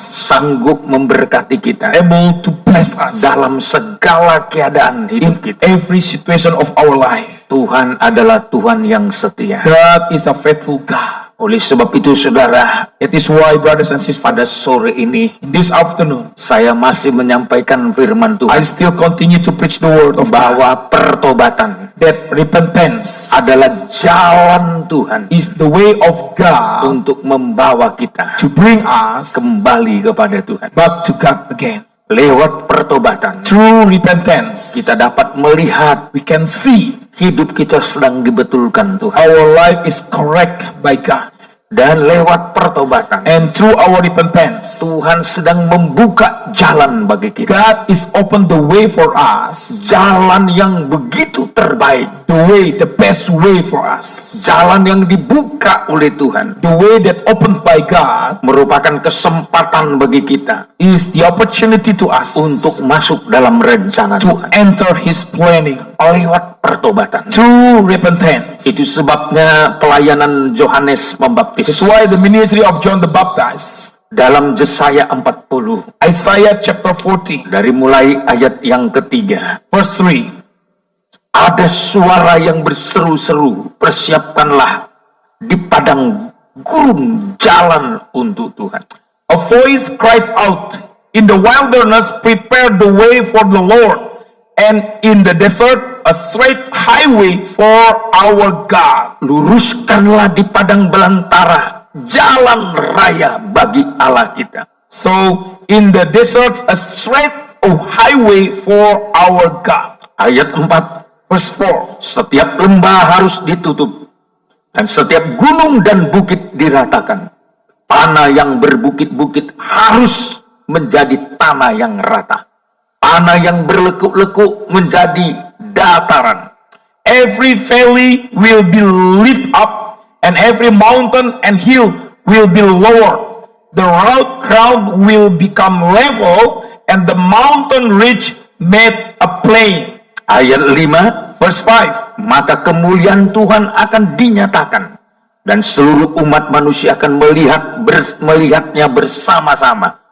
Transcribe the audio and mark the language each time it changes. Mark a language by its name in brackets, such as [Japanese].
[Indonesian] sanggup memberkati kita [English] able to bless us [Indonesian] dalam segala keadaan [English] in [Indonesian] hidup kita. [English] every situation of our life. [Indonesian] Tuhan adalah Tuhan yang setia. [English] God is a faithful God. [Indonesian] Oleh sebab itu, saudara, [English] It is why, brothers and [Indonesian] pada [English] sisters, [Indonesian] sore ini [English] in this afternoon, [Indonesian] saya masih menyampaikan firman [English] I [Indonesian] Tuhan [English] still continue to preach the word of God, [Indonesian] bahwa pertobatan [English] that repentance [Indonesian] adalah jalan Tuhan [English] is the way of God [Indonesian] untuk membawa kita [English] to bring us [Indonesian] kembali kepada Tuhan. [English] back to God again. [Indonesian] Lewat pertobatan [English] Through repentance, [Indonesian] kita dapat melihat [English] we can see [Indonesian] hidup kita sedang dibetulkan Tuhan. [English] our life is correct by God. [Indonesian] Dan lewat pertobatan [English] And through our repentance, [Indonesian] Tuhan sedang membuka jalan bagi kita. [English] God is open the way for us, [Indonesian] Jalan yang begitu terbaik, [English] the best way for us, [Indonesian] jalan yang dibuka oleh Tuhan, [English] the way that opened by God [Indonesian] merupakan kesempatan bagi kita [English] is the opportunity to us [Indonesian] untuk masuk dalam rencana [English] to [Indonesian] Tuhan [English] enter His planning [Indonesian] lewat pertobatan. [English] through repentance. [Indonesian] Itu sebabnya pelayanan Yohanes Pembaptis [English] That's why the ministry of John the Baptist, [Indonesian] dalam Yesaya 40 [English] Isaiah chapter 40, [Indonesian] dari mulai ayat yang ketiga, [English] verse 3, [Indonesian] ada suara yang berseru-seru, persiapkanlah di padang gurun jalan untuk Tuhan. [English] a voice cries out, in the wilderness prepare the way for the Lord, and in the desert a straight highway for our God. [Indonesian] Luruskanlah di padang belantara jalan raya bagi Allah kita. [English] So in the desert a straight highway for our God. [Indonesian] Ayat 4, [English] Verse 4, [Indonesian] setiap lembah harus ditutup dan setiap gunung dan bukit diratakan. Tanah yang berbukit-bukit harus menjadi tanah yang rata. Tanah yang berlekuk-lekuk menjadi dataran. [English] every valley will be lifted up, and every mountain and hill will be lowered. The rough ground will become level, and the mountain ridge made a plain. [Indonesian] Ayat 5, [English] Verse 5, [Indonesian] maka kemuliaan Tuhan akan dinyatakan dan seluruh umat manusia akan melihatnya bersama-sama.